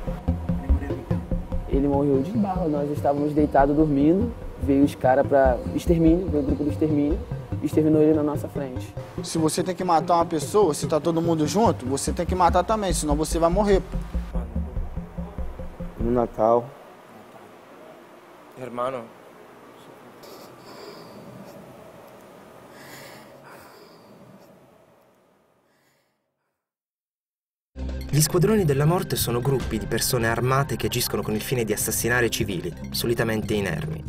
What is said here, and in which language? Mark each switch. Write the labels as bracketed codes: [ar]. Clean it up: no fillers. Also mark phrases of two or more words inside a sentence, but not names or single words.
[pt] Ele morreu de bala, nós estávamos deitados dormindo, veio os caras para extermínio, veio o grupo do extermínio, exterminou ele na nossa frente. Se você tem que matar uma pessoa, se tá todo mundo junto, você tem que matar também, senão você vai morrer. No Natal. Hermano. [it] Gli squadroni della morte sono gruppi di persone armate che agiscono con il fine di assassinare civili, solitamente inermi.